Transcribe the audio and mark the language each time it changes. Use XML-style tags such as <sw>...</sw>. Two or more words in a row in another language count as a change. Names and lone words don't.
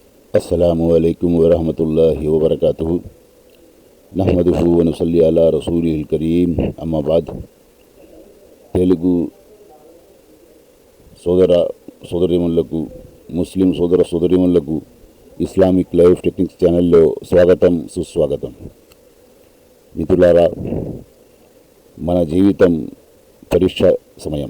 <ar>السلام عليكم ورحمة الله وبركاته نحمده ونصلي على رسوله الكريم أما بعد</ar> <te>తెలుగు సోదరీమణులకు ముస్లిం సోదరీమణులకు ఇస్లామిక్ లైఫ్ టెక్నిక్స్ ఛానల్లో స్వాగతం సుస్వాగతం. మిత్రులారా, మన జీవితం పరీక్ష సమయం.</te>